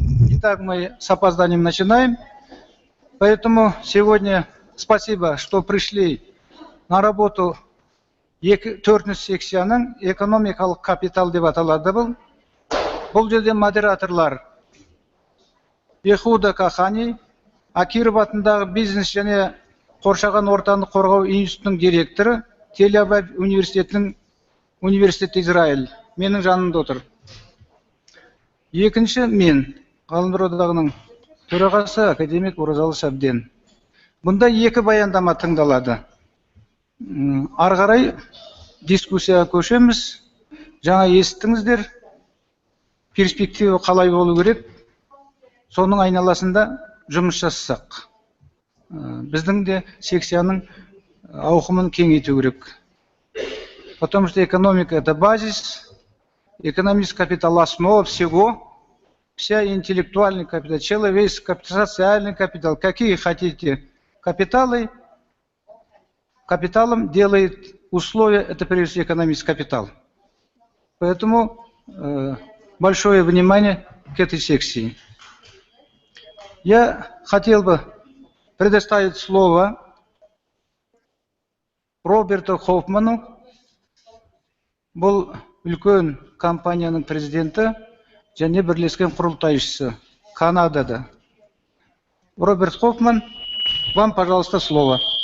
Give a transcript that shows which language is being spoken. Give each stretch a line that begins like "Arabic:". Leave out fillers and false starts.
Russian: Итак, мы с опозданием начинаем. Поэтому сегодня спасибо, что пришли на работу 4
Kazakh: секцияның экономикалық капитал деп аталады бұл. Бұл жерде модераторлар Бехуда Кахани, Акиров атындағы бизнес және қоршаған ортаны қорғау институтының директоры, Тель-Авив университеті Израиль, менің жанымда отыр. Екінші мен, Ғалымдар одағының төрағасы академик Оразалы Шабден. Бұнда екі баяндама тыңдалады. Ары қарай дискуссияға көшеміз. Жаңа естіңіздер, перспектива қалай болу керек, соның айналасында жұмыс жасасақ. Біздің де секцияның ауқымын кеңейту керек.
Russian: Потому что экономика – это базис, экономический капитал – основа всего, вся интеллектуальный капитал, человеческий капитал, социальный капитал, какие хотите капиталы, капиталом делает условия, это прежде всего экономический капитал. Поэтому большое внимание к этой секции. Я хотел бы предоставить слово Роберту Хоффману.
Kazakh: Бұл үлкен компанияның президенті және бірлескен құрылтайшысы Канадада.
Russian: Роберт Хоффман, вам, пожалуйста, слово.